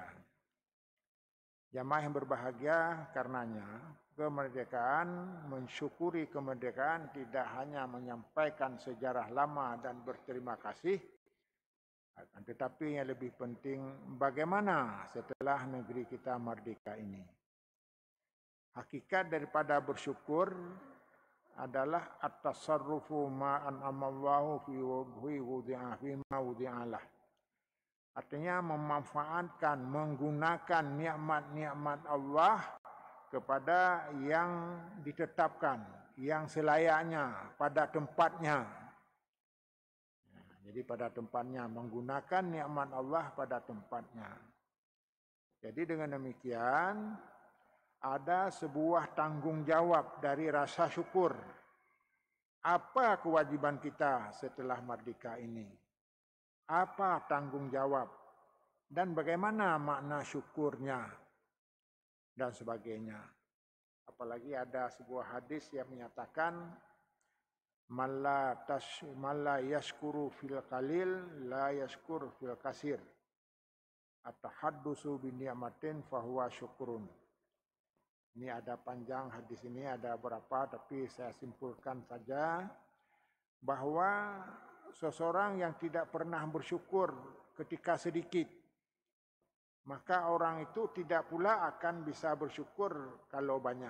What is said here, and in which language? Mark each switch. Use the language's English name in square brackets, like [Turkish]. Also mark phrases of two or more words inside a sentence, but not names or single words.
[Indonesian] Jamaah yang berbahagia karenanya kemerdekaan, mensyukuri kemerdekaan tidak hanya menyampaikan sejarah lama dan berterima kasih, tetapi yang lebih penting bagaimana setelah negeri kita merdeka ini. Hakikat daripada bersyukur adalah [Arabic] التصرف بما أنعم الله فيما وضع له. [Indonesian] Artinya memanfaatkan, menggunakan nikmat-nikmat Allah kepada yang ditetapkan, yang selayaknya, pada tempatnya. Jadi pada tempatnya, menggunakan nikmat Allah pada tempatnya. Jadi dengan demikian, ada sebuah tanggungjawab dari rasa syukur. Apa kewajiban kita setelah merdeka ini? Apa tanggungjawab? Dan bagaimana makna syukurnya? Dan sebagainya. Apalagi ada sebuah hadis yang menyatakan, [Arabic] من لا يشكر في القليل لا يشكر في الكثير. التحدث بنعمة فهو شكر. [Indonesian] Ini ada panjang hadis ini, ada berapa, tapi saya simpulkan saja bahwa seseorang yang tidak pernah bersyukur ketika sedikit, maka orang itu tidak pula akan bisa bersyukur kalau banyak.